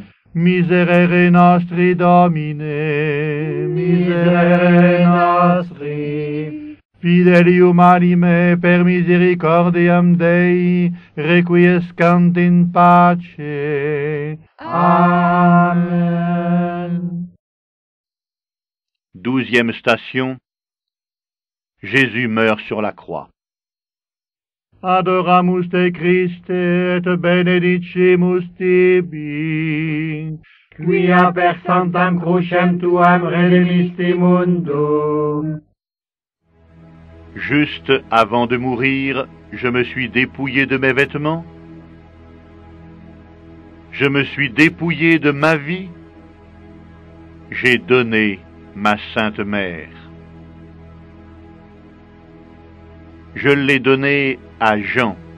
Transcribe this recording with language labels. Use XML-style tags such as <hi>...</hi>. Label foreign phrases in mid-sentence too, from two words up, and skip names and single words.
<la>Miserere nostri, Domine, miserere nostri. Fidelium anime per misericordiam Dei, requiescant in pace.</la> <fr>Amen. 12e station. Jésus meurt sur la croix.</fr> <la>Adoramus te Christe et benedicimus tibi, quia per sanctam crucem tuam redemisti mundum.</la> <fr>Juste avant de mourir, je me suis dépouillé de mes vêtements. Je me suis dépouillé de ma vie. J'ai donné ma Sainte Mère. Je l'ai donnée à Jean.</fr>